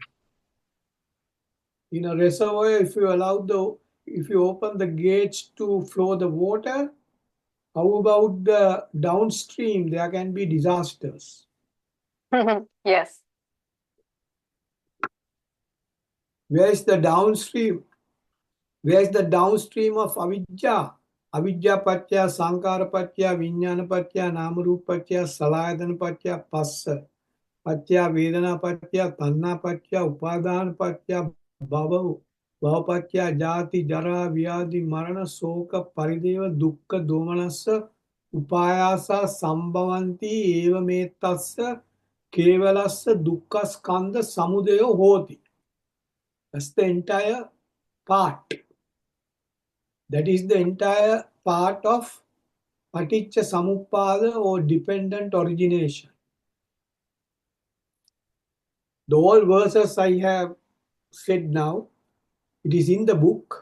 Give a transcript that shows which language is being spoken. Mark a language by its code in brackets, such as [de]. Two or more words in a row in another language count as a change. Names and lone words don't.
[en] In a reservoir, if you open the gates to flow the water, how about the downstream? There can be disasters. Yes. Where is the downstream? Where is the downstream of avidya? [pi] Avidya patya, sankara patya, vijnana patya, namarupa patya, salayadana patya, passa patya, vedana patya, tanna patya, upadana patya, bhava, bhavapatya, jati, jara, vyadi, marana, soka, parideva, dukkha, domanassa, upayasa, sambhavanti, eva metassa, kevalassa, dukkha, skandha, samudayo, hoti. [en] That's the entire part. That is the entire part of [pi] paticca samuppada [en] or dependent origination. The whole verses I have said now, it is in the book.